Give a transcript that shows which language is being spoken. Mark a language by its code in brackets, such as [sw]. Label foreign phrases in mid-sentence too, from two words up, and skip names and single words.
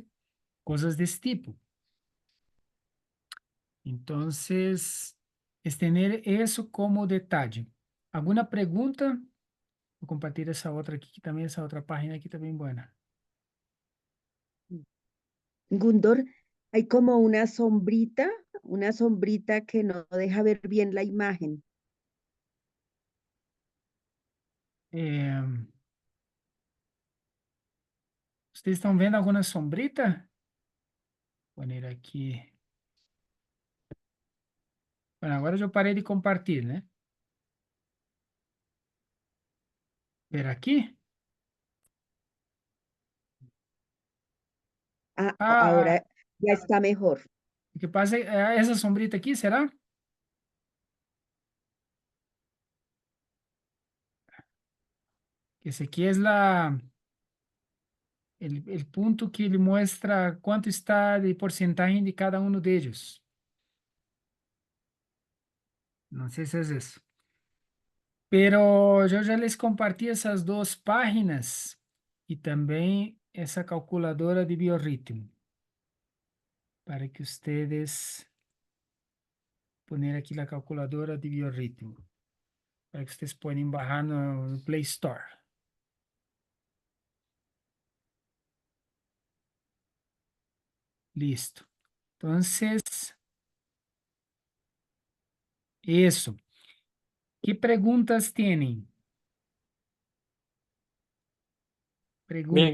[pt] Coisas desse tipo. Então, é ter isso como detalhe. Alguma pergunta? Vou compartilhar essa outra aqui, que também essa outra página aqui está bem boa. Gundor, [es] hay como una sombrita que no deja ver bien la imagen. [pt] Vocês estão vendo alguma sombrita? Vou pôr aqui. Bueno, agora eu parei de compartilhar, né? Ver aqui? [es] Ahora ya está mejor. [pt] O que passa é essa sombrita aqui, será? Esse aqui é o ponto que ele mostra quanto está de porcentagem de cada um deles. Não sei se é isso. Pero eu já [es] les comparti [pt] essas duas páginas e também essa calculadora de biorritmo para que vocês poner aqui a calculadora de biorritmo para que vocês possam baixar no Play Store. [es] Listo. Entonces, eso. ¿Qué preguntas tienen? Preguntas.